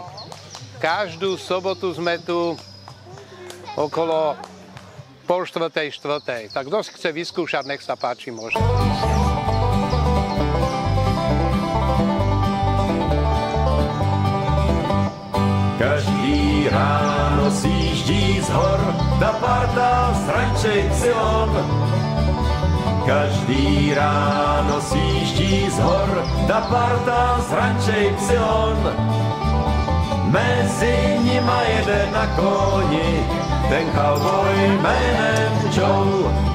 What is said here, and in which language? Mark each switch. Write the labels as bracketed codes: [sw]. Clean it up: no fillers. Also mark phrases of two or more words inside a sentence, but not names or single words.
[sk] Každú sobotu sme tu okolo 3:30, 4:00. Tak kto si chce vyskúšať, nech sa páči, môže. [cs] Každý ráno sjíždí z hor ta parta z ranče Y. Každý ráno sjíždí z hor ta parta z ranče Y. Mezi nima jede na koni ten cowboy jménem Joe.